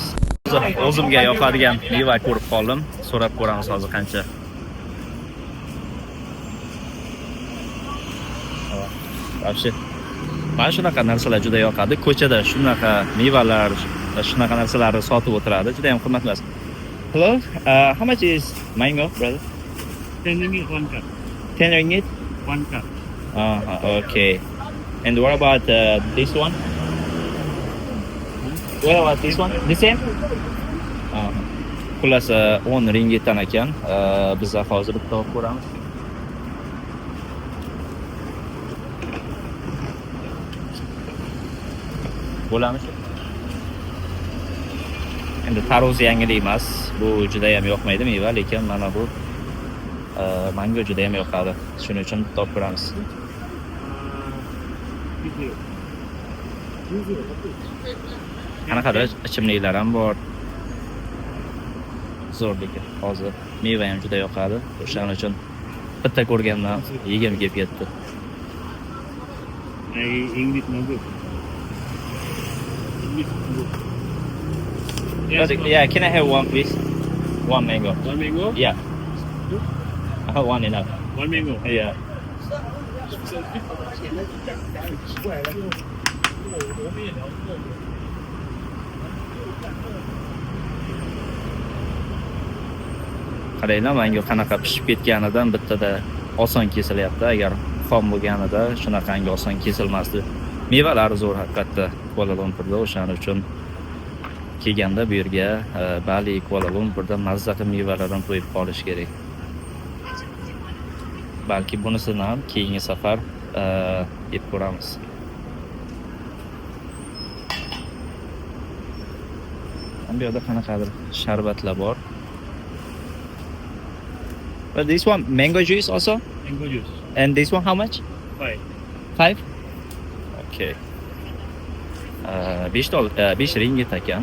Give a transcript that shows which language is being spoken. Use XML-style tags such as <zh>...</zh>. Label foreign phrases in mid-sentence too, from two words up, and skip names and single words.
<uz>O'zimga yoqadigan meva ko'rib qoldim. So'rab ko'ramiz hozir qancha. Вообще mana shunaqa narsalar juda yoqadi. Ko'chada shunaqa mevalar, shunaqa narsalarni sotib o'tiradi. Juda ham qimmat emas.</uz> <en>Hello, how much is mango, brother? 10 ringgit 1 cup. 10 ringgit? 1 cup. Okay. And what about this one? What about this one? The same?</en> <uz>Xullas 10 ringitdan ekan. Biz hozir bitta olib ko'ramiz. Bo'lamiz. Endi tarvuz yangilik emas. Bu juda ham yoqmaydi meva, lekin mana bu mango juda ham yoqadi. Shuning uchun bitta olib ko'ramiz. Qanaqadir ichimliklar ham bor. Zo'r lekin hozir meva ham juda yoqadi. O'shaning uchun bitta ko'rgandan yegim kelib ketdi.</uz> <en>English no good. Yeah, can I have one please? One mango. 1 mango? Yeah. I have one enough. 1 mango. Yeah.</en> <uz>Qaranglar, mango qanaqa pishib ketganidan bittada oson kesilyapti. Agar xom bo'lganida shunaqangi oson kesilmasdi. Mevalar zo'r haqiqatda Kuala Lumpurda, o'shaning uchun kelganda bu yerga Bali, Kuala Lumpurda mazza qilib mevalardan qo'yib qolish kerak. Balki bunisini ham keyingi safar yeb ko'ramiz. Bu yerda qanaqadir sharbatlar bor.</uz> <en>But this one mango juice also? Mango juice. And this one how much? 5.</en> <uz>5? Okay. 5 ringgit ekan.</uz>